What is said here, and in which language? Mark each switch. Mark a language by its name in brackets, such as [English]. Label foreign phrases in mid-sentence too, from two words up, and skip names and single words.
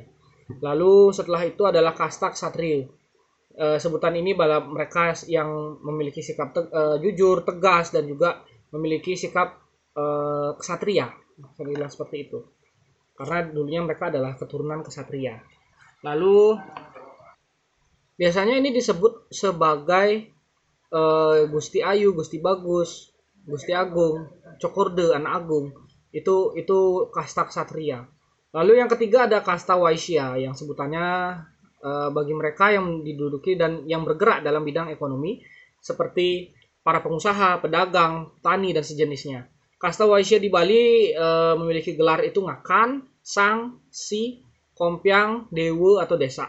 [Indonesian] Lalu setelah itu adalah kasta ksatria. Sebutan ini adalah mereka yang memiliki sikap jujur, tegas, dan juga memiliki sikap ksatria. Saya bilang seperti itu. Karena dulunya mereka adalah keturunan ksatria. Lalu biasanya ini disebut sebagai Gusti Ayu, Gusti Bagus, Gusti Agung, Cokorde, Anak Agung. Itu kasta ksatria. Lalu yang ketiga ada kasta Waisya yang sebutannya bagi mereka yang diduduki dan yang bergerak dalam bidang ekonomi seperti para pengusaha, pedagang, tani, dan sejenisnya. Kasta Waisya di Bali memiliki gelar itu Ngakan, Sang, Si, Kompiang, Dewa, atau Desa.